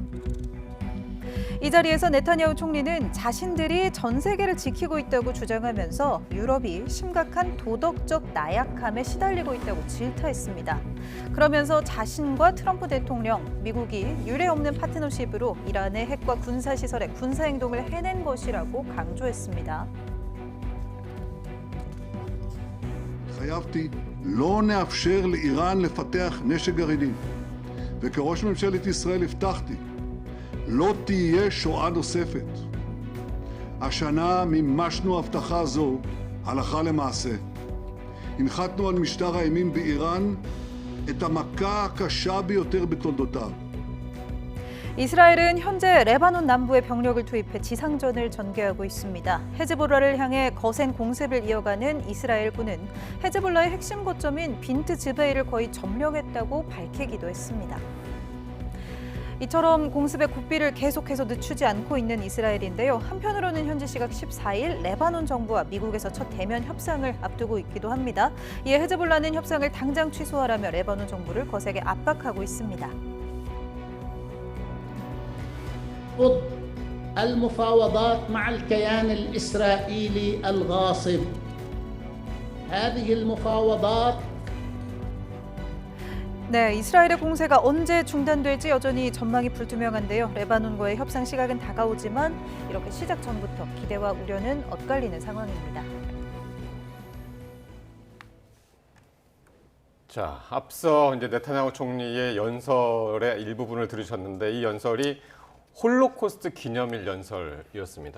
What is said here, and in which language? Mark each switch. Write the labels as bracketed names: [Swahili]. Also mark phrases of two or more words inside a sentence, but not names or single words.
[Korean] 이 자리에서 네타냐후 총리는 자신들이 전 세계를 지키고 있다고 주장하면서 유럽이 심각한 도덕적 나약함에 시달리고 있다고 질타했습니다. 그러면서 자신과 트럼프 대통령, 미국이 유례없는 파트너십으로 이란의 핵과 군사시설의 군사행동을 해낸 것이라고 강조했습니다. [Hebrew] התחייבתי לא נאפשר לאיראן לפתח נשק גרעיני. וכראש ממשלת ישראל הבטחתי, לא תהיה שואה נוספת. השנה מימשנו הבטחה זו הלכה למעשה. הנחתנו על משטר האימים באיראן את המכה הקשה ביותר בתולדותיו. [Korean] 이스라엘은 현재 레바논 남부에 병력을 투입해 지상전을 전개하고 있습니다. 헤즈볼라를 향해 거센 공습을 이어가는 이스라엘군은 헤즈볼라의 핵심 거점인 빈트 즈베이를 거의 점령했다고 밝히기도 했습니다. 이처럼 공습의 고삐를 계속해서 늦추지 않고 있는 이스라엘인데요. 한편으로는 현지 시각 14일 레바논 정부와 미국에서 첫 대면 협상을 앞두고 있기도 합니다. 이에 헤즈볼라는 협상을 당장 취소하라며 레바논 정부를 거세게 압박하고 있습니다. [Arabic] ضد المفاوضات مع الكيان الإسرائيلي الغاصب. هذه المفاوضات [Korean] 네, 이스라엘의 공세가 언제 중단될지 여전히 전망이 불투명한데요. 레바논과의 협상 시각은 다가오지만 이렇게 시작 전부터 기대와 우려는 엇갈리는 상황입니다. 자, 앞서 이제 네타냐후 총리의 연설의 일부분을 들으셨는데 이 연설이 홀로코스트 기념일 연설이었습니다.